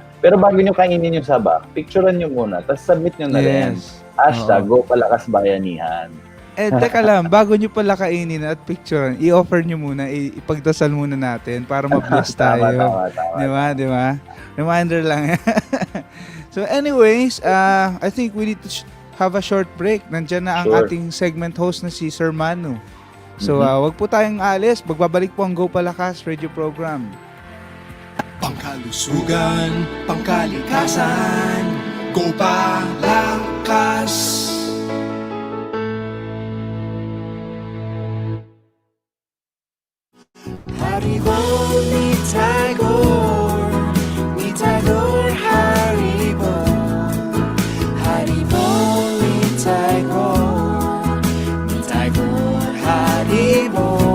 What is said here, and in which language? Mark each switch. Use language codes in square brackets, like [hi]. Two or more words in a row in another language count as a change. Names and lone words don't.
[tl] Pero bago nyo kainin yung saba, picturean nyo muna, tapos submit nyo na rin. Yes. Hashtag Gopalakas Bayanihan. Teka lang, bago nyo pala kainin at picture, i-offer nyo muna, ipagdasal muna natin para ma-bless tayo. Tama. Di ba? Reminder lang. [en] So anyways, I think we need to have a short break. [tl] Nandiyan na ang Sure. ating segment host na si Sir Manu. So wag po tayong alis. Magbabalik po ang Gopalakas Radio Program. Pangkalusugan, pangkalikasan, Gopalakas. Haribo ni Tagore, Haribo. Haribo ni Tagore, Haribo.